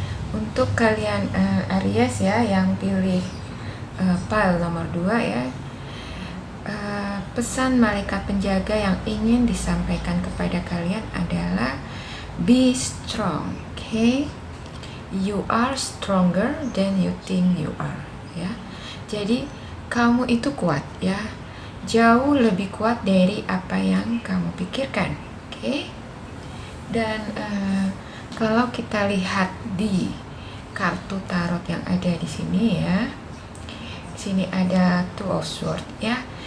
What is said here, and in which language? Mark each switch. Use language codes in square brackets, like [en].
[id] Untuk kalian Aries ya yang pilih pile nomor 2 ya, pesan malaikat penjaga yang ingin disampaikan kepada kalian adalah [en] be strong. [id] Oke. [en] You are stronger than you think you are ya. [id] Jadi kamu itu kuat ya, jauh lebih kuat dari apa yang kamu pikirkan. Oke. Dan kalau kita lihat di kartu tarot yang ada di sini ya, di sini ada two of swords ya.